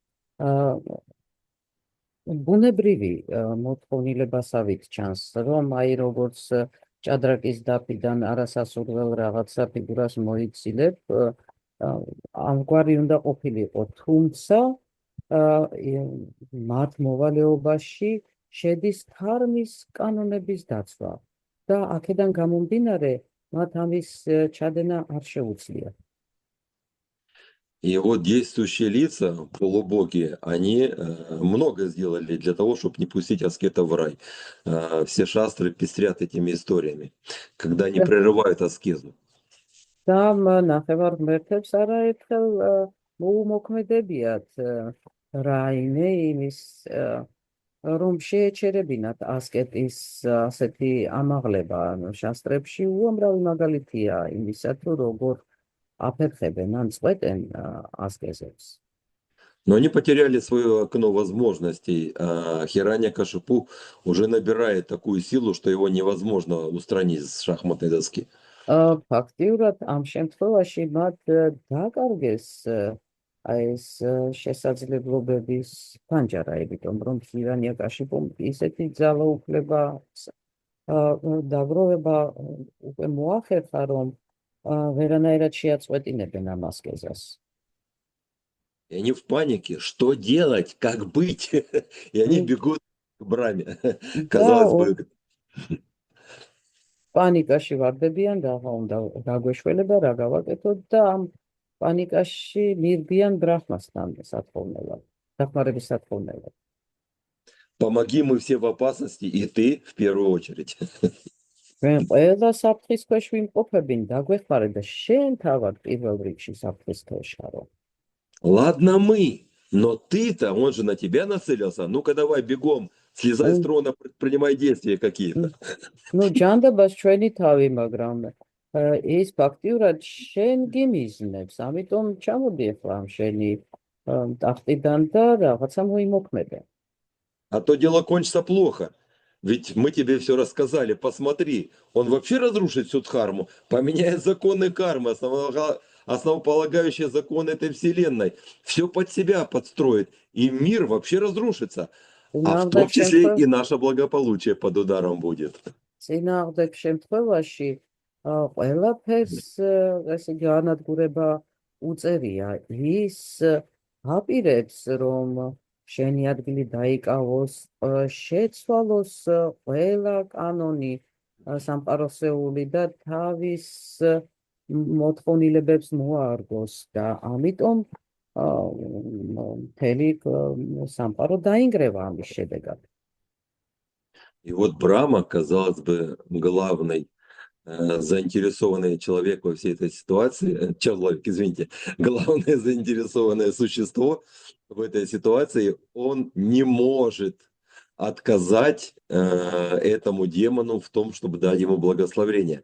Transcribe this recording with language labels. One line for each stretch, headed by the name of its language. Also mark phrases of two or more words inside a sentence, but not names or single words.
Georgian: ბუნებრივი მოთხოვნილებასავით ჩანს, რომ აი როგორც ჭადრაკის დაფიდან არასასურველ რაღაცა ფიგურას მოიცილებ, ამგვარი უნდა ყოფილიყო, თუმცა მათ მოვალეობაში შედის დჰარმის კანონების დაცვა და აქედან გამომდინარე მათ ამის ჩადენა არ შეუძლიათ.
Russian: И вот действующие лица, полубоги, они много сделали для того, чтобы не пустить аскета в рай. Все шастры пестрят этими историями, когда они прерывают аскезу.
Georgian: და ნახევარღმერთებს არაერთხელ მოუმოქმედებიათ რაიმე იმის რომ შეეჩერებინათ ასკეტის ასეთი ამაღლება შასტრებში უამრავი მაგალითია იმისა თუ როგორ აფერხებენ ან წყვეტენ ასკეზებს.
Russian: Но они потеряли свое окно возможностей. Хираньякашипу уже набирает такую силу, что его невозможно устранить с шахматной доски.
Georgian: ფაქტიურად ამ შემთხვევაში მათ დაკარგეს ეს შესაძლებლობების ფანჯარა, იმიტომ რომ ჰირანიაკაშიპუმ ისეთი ძალაუფლება დაგროვება უკვე მოახერხა, რომ ვერანაირად შეაწყვეტინებენ ამ ასკეზას.
Russian: И они в панике, что делать, как быть? И они бегут к Браме. Казалось бы...
Georgian: პანიკაში ვარდებიან და უნდა გაგვეშველება რა გავაკეთოთ და ამ პანიკაში მირბიან ბრაჰმასთან სათხოვნელად, დახმარების სათხოვნელად.
Russian: Помоги, мы все в опасности, и ты в первую очередь.
Georgian: ჩვენ ყველა საფრთხის ქვეშ ვიმყოფებინ, დაგვეხმარე და შენ თავად პირველ რიგში საფრთხის ქვეშ ხარო.
Russian: Ладно мы, но ты-то, он же на тебя нацелился. Ну-ка давай бегом, слезай с трона, предпринимай действия какие-то. Ну,
Georgian: ჯანდაბას ჩვენი თავი, მაგრამ ის ფაქტიურად შენ გიმიზნებს, ამიტომ ჩამოდი ახლა ამ შენი ტახტიდან და რაღაცა მოიმოქმედე.
Russian: А то дело кончится плохо. Ведь мы тебе все рассказали, посмотри, он вообще разрушит всю Дхарму, поменяет законы кармы, основополагающие законы этой вселенной, все под себя подстроит, и мир вообще разрушится. А в том числе и наше благополучие под ударом будет.
Georgian: წინააღმდეგ შემთხვევაში ყველაფერს ესე განადგურება უწერია. ის აპირებს, რომ შენი ადგილი დაიკავოს, შეცვალოს ყველა კანონი სამყაროსეული და თავის მოთხოვნილებებს მოარგოს და ამიტომ მთელი სამყარო დაინგრევა ამის შედეგად.
Russian: И вот Брахма, казалось бы, главный заинтересованный человек во всей этой ситуации, человек, извините, главное заинтересованное существо в этой ситуации, он не может отказать этому демону в том, чтобы дать ему благословение.